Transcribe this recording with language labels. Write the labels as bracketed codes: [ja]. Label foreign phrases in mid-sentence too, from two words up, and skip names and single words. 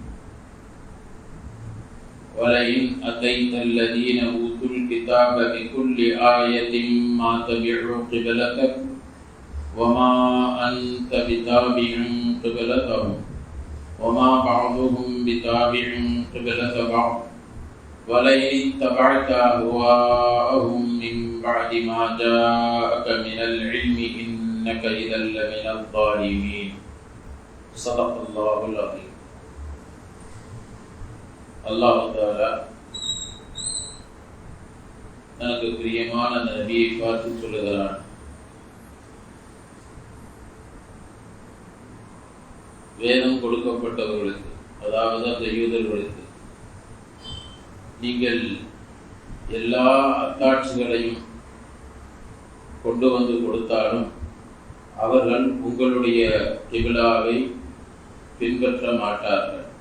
[ar] ولئن أتيت الذين أوتوا الكتاب بكل آية ما تبعوا قبلتك وما أنت بتابع قبلتهم وما بعضهم بتابع قبلة بعض ولئن اتبعت أهواءهم من بعد ما جاءك من العلم إنك إذا لمن الظالمين صدق الله العظيم. [ta] அல்லாஹ் தஆலா தனக்கு பிரியமான நபியை பார்த்து சொல்லுகிறான், வேதம் கொடுக்கப்பட்டவர்களுக்கு, அதாவது அந்த யூதர்களுக்கு நீங்கள் எல்லா அத்தாட்சிகளையும் கொண்டு வந்து கொடுத்தாலும் அவர்கள் உங்களுடைய கிபிலாவை பின்பற்ற மாட்டார்கள்.